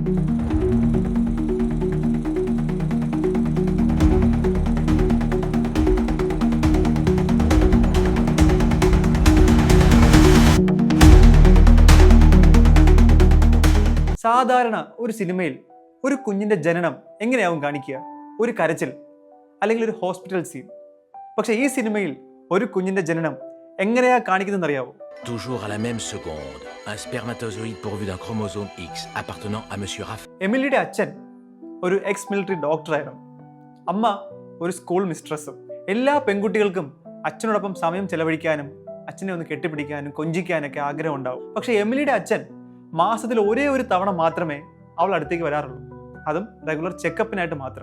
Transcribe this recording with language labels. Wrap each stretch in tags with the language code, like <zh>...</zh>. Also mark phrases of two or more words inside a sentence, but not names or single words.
<ml>സാധാരണ ഒരു സിനിമയിൽ ഒരു കുഞ്ഞിന്റെ ജനനം എങ്ങനെയാവും കാണിക്കുക? ഒരു കരച്ചിൽ അല്ലെങ്കിൽ ഒരു ഹോസ്പിറ്റൽ സീൻ. പക്ഷെ ഈ സിനിമയിൽ ഒരു കുഞ്ഞിന്റെ ജനനം എങ്ങനെയാ കാണിക്കുന്നതെന്ന് അറിയാവോ?</ml> <fr>Toujours à la même seconde, un spermatozoïde pourvu d'un chromosome X appartenant à Monsieur Raff.</fr> <ml>എമിലിയുടെ അച്ഛൻ ഒരു എക്സ് മിലിറ്ററി ഡോക്ടറായിരുന്നു. അമ്മ ഒരു സ്കൂൾ മിസ്ട്രസ്സും. എല്ലാ പെൺകുട്ടികൾക്കും അച്ഛനോടൊപ്പം സമയം ചെലവഴിക്കാനും അച്ഛനെ ഒന്ന് കെട്ടിപ്പിടിക്കാനും കൊഞ്ചിക്കാനൊക്കെ ആഗ്രഹം ഉണ്ടാവും. പക്ഷെ എമിലിയുടെ അച്ഛൻ മാസത്തിൽ ഒരേ ഒരു തവണ മാത്രമേ അവൾ അടുത്തേക്ക് വരാറുള്ളൂ, അതും റെഗുലർ ചെക്കപ്പിനായിട്ട് മാത്രം.</ml>